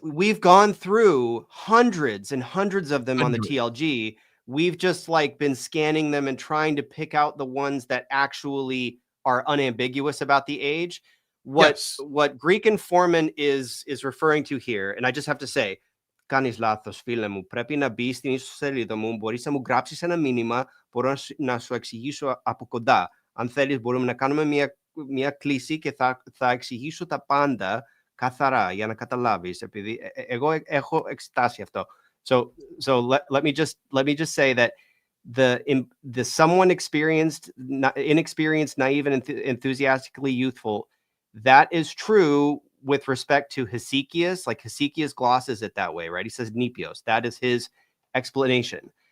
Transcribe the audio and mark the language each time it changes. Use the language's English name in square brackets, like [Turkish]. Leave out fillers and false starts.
[English] We've gone through hundreds and hundreds of them on the TLG. We've just like been scanning them and trying to pick out the ones that actually are unambiguous about the age. What Greek informant is referring to here, and I just have to say, [Greek] κάνεις λάθος, φίλε μου. Πρέπει να μπεις στην ιστοσελίδα μου. Μπορείς να μου γράψεις ένα μήνυμα. Μπορώ να σου εξηγήσω από κοντά. Αν θέλεις, μπορούμε να κάνουμε μια κλίση και θα εξηγήσω τα πάντα καθαρά για να καταλάβεις. Επειδή εγώ έχω εξετάσει αυτό. [English] So let me just say that the someone inexperienced, naive, and enthusiastically youthful, that is true with respect to Hesychius. Like Hesychius glosses it that way, right? He says Nepios. That is his explanation.